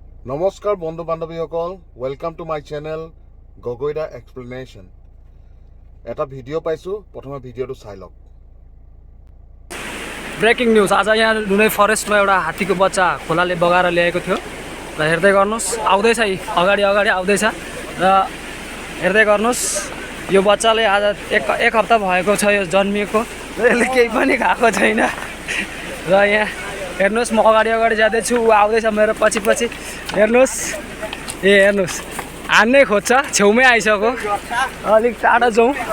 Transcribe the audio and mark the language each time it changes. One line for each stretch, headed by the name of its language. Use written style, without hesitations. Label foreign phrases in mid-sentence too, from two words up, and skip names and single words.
Assamese: নমস্কাৰ বন্ধু বান্ধৱীসকল,
English: welcome to my channel
Assamese: গগৈদা এক্সপ্লেনেশ্যন। এটা ভিডিঅ' পাইছোঁ, প্ৰথমে ভিডিঅ'টো চাই লওক।
English: breaking news.
Nepali: आज यहाँ नुनै फरेस्टमा एउटा हात्तीको बच्चा खोलाले बगाएर ल्याएको थियो र हेर्दै गर्नुहोस्, आउँदैछ अगाडि आउँदैछ र हेर्दै गर्नुहोस्, यो बच्चाले आज एक हप्ता भएको छ यो जन्मिएको र यसले केही पनि खाएको छैन र यहाँ हेर्नुहोस्, म अगाडि जाँदैछु, ऊ आउँदैछ मेरो पछि हेर्नुहोस्, हेर्नुहोस् हान्नै खोज्छ, छेउमै आइसक्यो, अलिक टाढा जाउँ।